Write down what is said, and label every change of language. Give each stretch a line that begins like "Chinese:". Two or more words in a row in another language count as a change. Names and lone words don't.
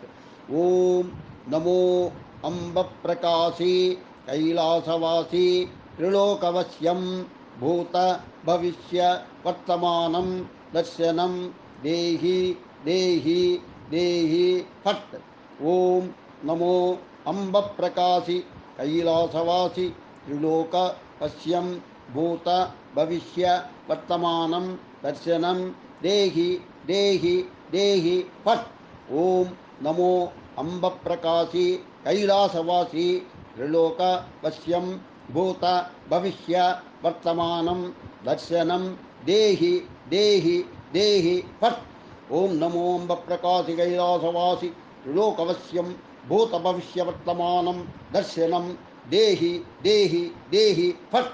Sanskrit: ఓం నమో అంబ ప్రకాశి కైలాసవాసి త్రిలోకవశ్యం భూత భవిష్య వర్తమానం దర్శనం దేహి దేహి దేహి ఫట్. ఓం నమో అంబ ప్రకాశి కైలాసవాసి త్రిలోకవశ్యం భూత భవిష్య వర్తమానం దర్శనం దేహి దేహి దేహి ఫట్. ఓం నమో अंबप्रकाशी कैलासवासी त्रिलोकवश्यं भूत भविष्य वर्तमानं दर्शनं देहि देहि देहि फट्। ओम नमो अंबप्रकाशी कैलासवासी त्रिलोकवश्यं भूत भविष्य वर्तमानं दर्शनं देहि देहि देहि फट्।